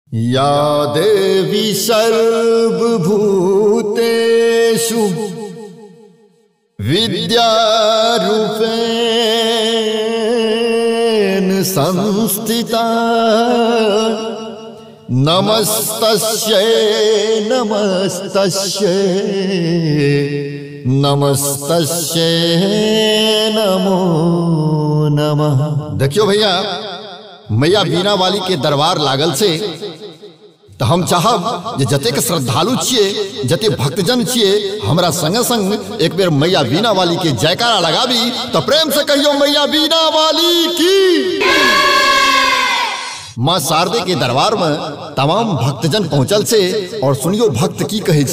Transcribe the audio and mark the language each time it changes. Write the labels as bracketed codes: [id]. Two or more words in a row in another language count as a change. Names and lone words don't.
[sa] या देवी सर्वभूतेषु विद्यारूपेण संस्थिता नमस्तस्यै नमस्तस्यै नमस्तस्यै नमो नमः। [mai] देखियो भैया, मैया बीना वाली के दरबार लागल से तो हम चाहब जे जतेक श्रद्धालु छिए, जते भक्तजन छिए, हमरा संग संग एक बेर मैया बीना वाली के जयकारा लगाबी। तो प्रेम से कहियो मैया बीना वाली की। मां शारदे के दरबार में तमाम भक्तजन पहुंचल से और सुनियो भक्त की कहे छे।